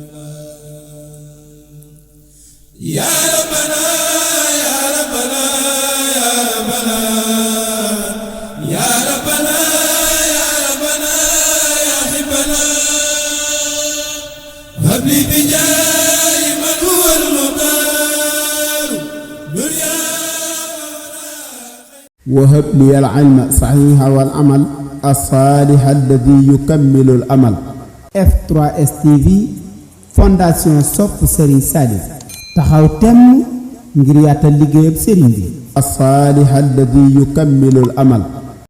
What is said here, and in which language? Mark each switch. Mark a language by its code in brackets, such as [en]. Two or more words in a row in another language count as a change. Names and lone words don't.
[ar] يا ربنا يا ربنا يا ربنا يا ربنا يا ربنا يا حبنا هب لي بجاه من هو المختار دنيا وهب لي العلم صحيح والعمل الصالح الذي يكمل الأمل. [wo] F3S TV fondation sopp Serigne Salif taxaw temm ngir yaatal liggéeyab Serigne bi. [ar] الصالح الذي يكمل الأمل.